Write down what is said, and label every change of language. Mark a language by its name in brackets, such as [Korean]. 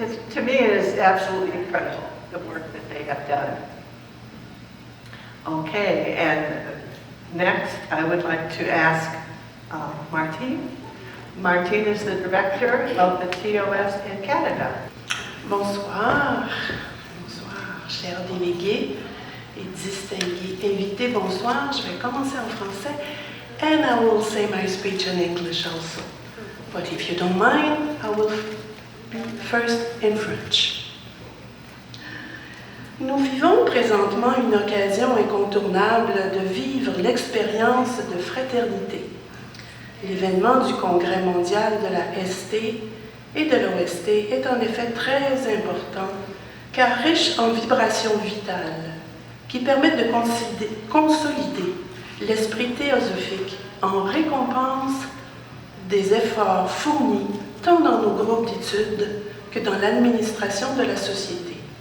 [English] To me, it is absolutely incredible, the work that they have done. Okay, and next I would like to ask Martine. Martine is the director of the TOS in Canada. [French] Bonsoir, bonsoir, chers délégués et distingués invités, bonsoir. Je vais commencer en français, [English] and I will say my speech in English also. But if you don't mind, I will be first in French. [French] Nous vivons présentement une occasion incontournable de vivre l'expérience de fraternité. L'événement du Congrès mondial de la ST et de l'OST est en effet très important, car riche en vibrations vitales qui permettent de consolider l'esprit théosophique en récompense des efforts fournis tant dans nos groupes d'études que dans l'administration de la société.